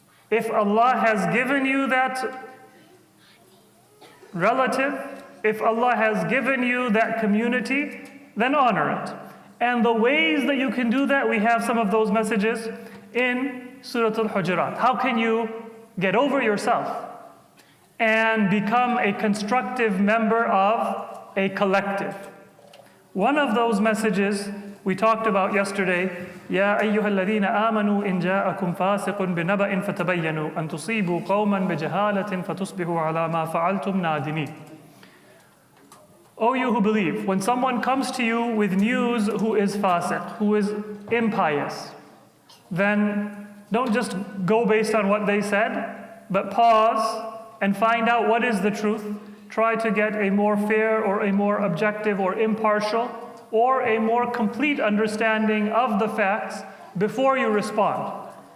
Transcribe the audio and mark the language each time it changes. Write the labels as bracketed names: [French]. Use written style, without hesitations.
[English] If Allah has given you that relative, if Allah has given you that community, then honor it. And the ways that you can do that, we have some of those messages in Surah al-Hujarat. How can you get over yourself and become a constructive member of a collective? One of those messages we talked about yesterday, [Arabic] يا أيها الذين آمنوا إن جاءكم فاسق بنبأ فتبينوا أن تصيبوا قوما بجهالة فتصبحوا على ما فعلتم نادمين. [English] O you who believe, when someone comes to you with news who is fasiq, who is impious, then don't just go based on what they said, but pause and find out what is the truth. Try to get a more fair or a more objective or impartial or a more complete understanding of the facts before you respond.